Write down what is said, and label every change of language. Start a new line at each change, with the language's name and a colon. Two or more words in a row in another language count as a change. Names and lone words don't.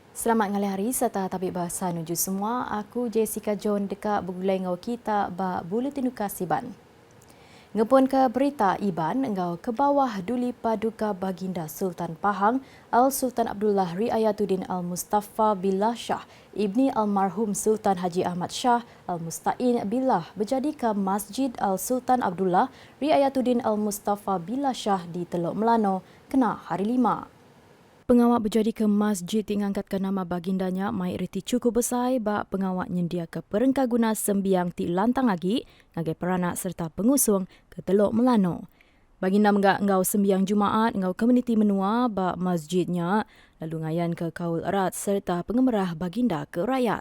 Iban: Selamat ngali hari serta tabik bahasa nuju semua. Aku Jessica John dekat bergulai ngau kita ba Buletin Kasiban. Ngepun ke berita Iban engau ke bawah Duli Paduka Baginda Sultan Pahang Al-Sultan Abdullah Riayatuddin Al-Mustafa Billah Shah Ibni Almarhum Sultan Haji Ahmad Shah Al-Mustain Billah berjadi ke Masjid Al-Sultan Abdullah Riayatuddin Al-Mustafa Billah Shah di Teluk Melano kena hari 5. Pengawak berjadi ke masjid mengangkatkan nama bagindanya mai reti cukup besar bak pengawak nyendia ke perengkaguna sembiang ti lantang lagi ngagai peranak serta pengusung ke Teluk Melano. Baginda menggak ngau sembiang Jumaat ngau komuniti menua bak masjidnya lalu ngayan ke kaul erat serta pengemerah baginda ke rakyat.